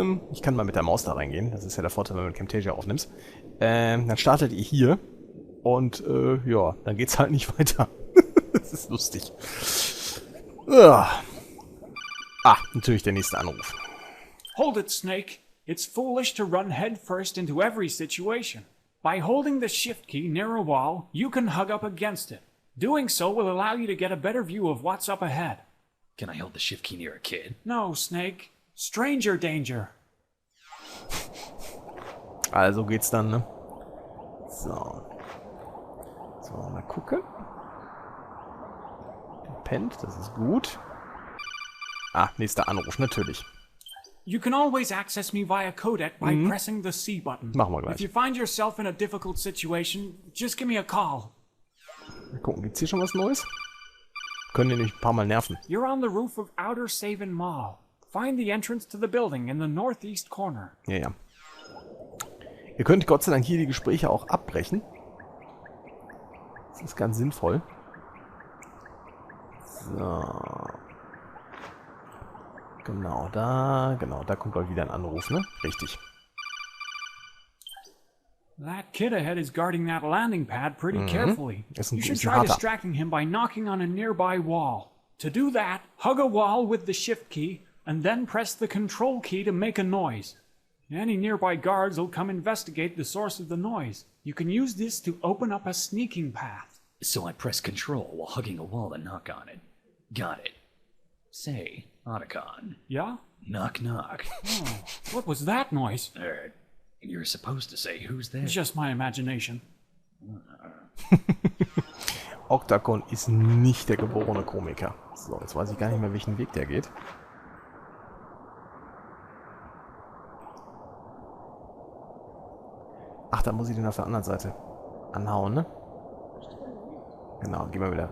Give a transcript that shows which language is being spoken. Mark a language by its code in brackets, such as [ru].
[de] Ich kann mal mit der Maus da reingehen. Das ist ja der Vorteil, wenn du mit Camtasia aufnimmst. Dann startet ihr hier. Und ja, dann geht's halt nicht weiter. Das ist lustig. Natürlich der nächste Anruf. [en] Hold it, Snake. It's foolish to run headfirst into every situation. By holding the shift key near a wall, you can hug up against it. Doing so will allow you to get a better view of what's up ahead. Can I hold the shift key near a kid? No, Snake. Stranger danger. [de] Also geht's dann, ne? So. So, mal gucken. Pennt, das ist gut. Nächster Anruf, natürlich. [en] You can always access me via codec by pressing the C button. [de] Machen wir gleich. [en] If you find yourself in a difficult situation, just give me a call. [de] Mal gucken, gibt's hier schon was Neues? Können die nicht ein paar Mal nerven. [en] You're on the roof of Outer Saven Mall. Find the entrance to the building in the northeast corner. [de] Ja. Ihr könnt Gott sei Dank hier die Gespräche auch abbrechen. Das ist ganz sinnvoll. So. Genau, da kommt bald wieder ein Anruf, ne? Richtig. [en] That kid ahead is guarding that landing pad pretty carefully. You should try distracting him by knocking on a nearby wall. To do that, hug a wall with the shift key, and then press the control key to make a noise. Any nearby guards will come investigate the source of the noise. You can use this to open up a sneaking path. So I press control while hugging a wall and knock on it. Got it. Say, Otacon. Yeah? Knock knock. Oh, what was that noise? You're supposed to say who's there. It's just my imagination. [de] Octacon ist nicht der geborene Komiker. So, jetzt weiß ich gar nicht mehr, welchen Weg der geht. Ach, da muss ich den auf der anderen Seite anhauen, ne? Genau, geh mal wieder.